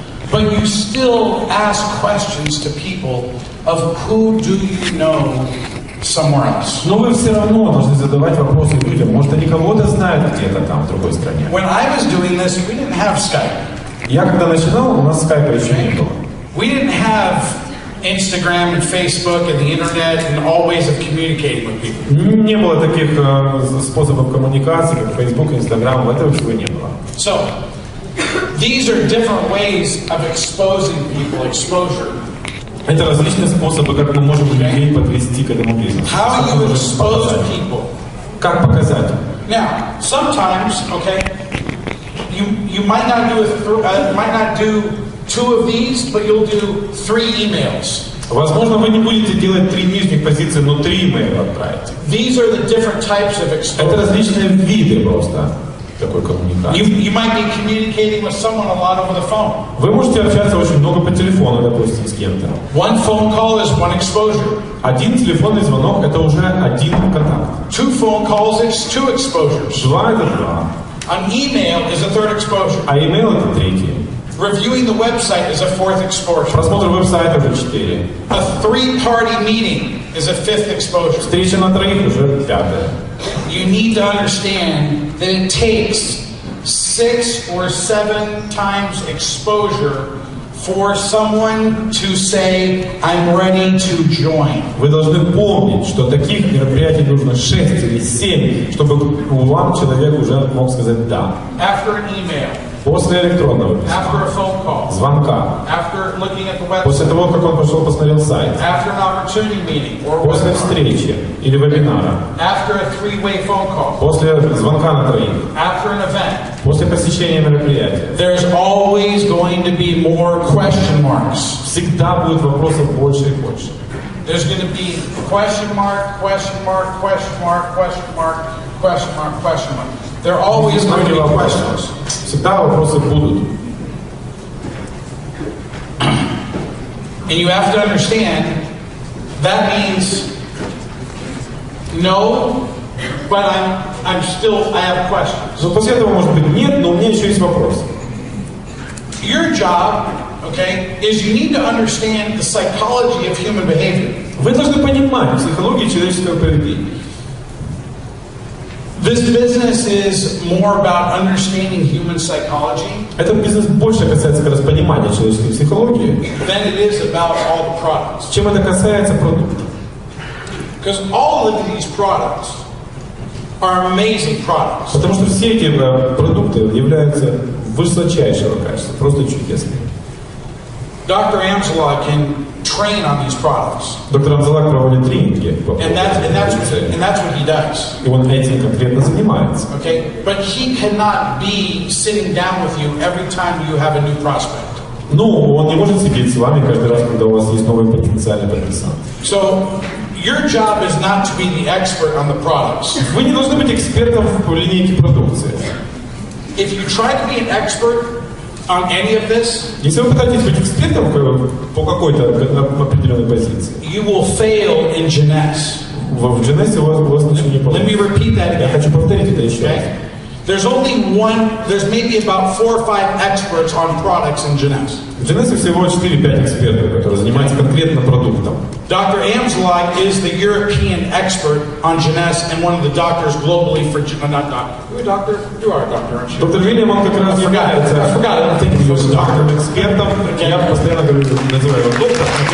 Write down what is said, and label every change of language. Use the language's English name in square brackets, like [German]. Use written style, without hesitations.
[English] But you still ask questions to people of who do you know somewhere else. [Russian] Но вы все равно должны задавать вопросы людям. Может, они кого-то знают где-то там, в другой стране. [English] When I was doing this, we didn't have Skype. [Russian] Я когда начинал, у нас скайпа еще не было. [English] We didn't have Instagram and Facebook and the internet and all ways of communicating with people. [Russian] Не было таких способов коммуникации, как Facebook, Instagram, этого всего не было. [English] So, these are different ways of exposing people, exposure. [Russian] Это различные способы, как мы можем людей подвести к этому бизнесу. [English] How you expose people. [Russian] Как показать? [English] Now, sometimes, you might not do 2 of these, but you'll do 3 emails. [Russian] Возможно, вы не будете делать 3 нижних позиции, но 3 имейла отправите. [English] These are the different types of exposure. [Russian] Это различные виды просто такой коммуникации. [English] You might be communicating with someone a lot over the phone. [Russian] Вы можете общаться очень много по телефону, допустим, с кем-то. [English] One phone call is one exposure. [Russian] Один телефонный звонок – это уже один контакт. [English] Two phone calls is two exposures. [Russian] Два – это два. [English] An email is a third exposure. [Russian] А имейл – это третий. [English] Reviewing the website is a fourth exposure. [Russian] Просмотр веб-сайта – это 4. [English] A three-party meeting is a fifth exposure. [Russian] Встреча на троих – уже 5. [English] You need to understand that it takes 6 or 7 times exposure for someone to say, I'm ready to join. [Russian] Вы должны помнить, что таких мероприятий нужно 6 или 7, чтобы вам человек уже мог сказать «да». [English] After an email. [Russian] После электронного письма. [English] After a phone call. [Russian] Звонка. [English] After looking at the website. [Russian] После того, как он пошел посмотрел сайт. [English] After an opportunity meeting or [Russian] После встречи или вебинара. [English] After a three-way phone call. [Russian] После звонка на троих. [English] After an event. [Russian] После посещения мероприятия. [English] There's always going to be more question marks. [Russian] Всегда будет вопросов больше и больше. [English] There's going to be question mark, question mark, question mark, question mark, question mark, question mark. There are always going to be questions. [Russian] Всегда вопросы будут. [English] And you have to understand that means no, but I have questions. [Russian] Но после этого может быть нет, но у меня еще есть вопрос. [English] Your job, okay, is you need to understand the psychology of human behavior. [Russian] Вы должны понимать психологию человеческого поведения. [English] This business is more about understanding human psychology. [Russian] Этот бизнес больше касается как раз понимания человеческой психологии, [English] than it is about all the products. [Russian] Чем это касается продуктов. [English] Because all of these products are amazing products. [Russian] Потому что все эти продукты являются высочайшего качества, просто чудесные. [English] Dr. Amzalog can train on these products. [Russian] Доктор Амзалак проводит тренинги. [English] And that's what he does. [Russian] И он этим конкретно занимается. [English] Okay? But he cannot be sitting down with you every time you have a new prospect. [Russian] Ну, он не может сидеть с вами каждый раз, когда у вас есть новый потенциальный подписант. [English] So, your job is not to be the expert on the products. [Russian] Вы не должны быть экспертом в линейке продукции. [English] If you try to be an expert on any of this, [Russian] если вы пытаетесь быть экспертом по какой-то определенной позиции, [English] you will fail in Jeunesse. [Russian] В Jeunesse у вас ничего не получится. [English] Let me repeat that again. [Russian] Я хочу повторить это еще раз. [English] There's maybe about 4 or 5 experts on products in Jeunesse. [Russian] В Jeunesse всего 4-5 экспертов, которые занимаются конкретно продуктом. [English] Dr. Amzalog is the European expert on Jeunesse and one of the doctors globally for not doctor. You're a doctor? You are a doctor, aren't you? [Russian] Доктор Вильям, он как раз является доктором экспертом. Я постоянно говорю, называю его доктор.